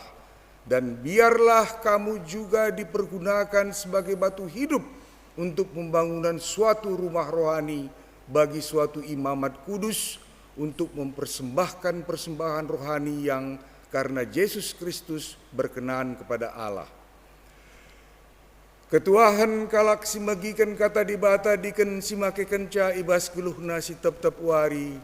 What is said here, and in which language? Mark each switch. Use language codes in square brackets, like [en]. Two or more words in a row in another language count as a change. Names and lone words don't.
[id] Dan biarlah kamu juga dipergunakan sebagai batu hidup untuk pembangunan suatu rumah rohani bagi suatu imamat kudus, untuk mempersembahkan persembahan rohani yang karena Yesus Kristus berkenan kepada Allah. [btx] Ketuahan kalak simagikan kata dibata diken simake kenca ibas geluhna si tep-tep wari.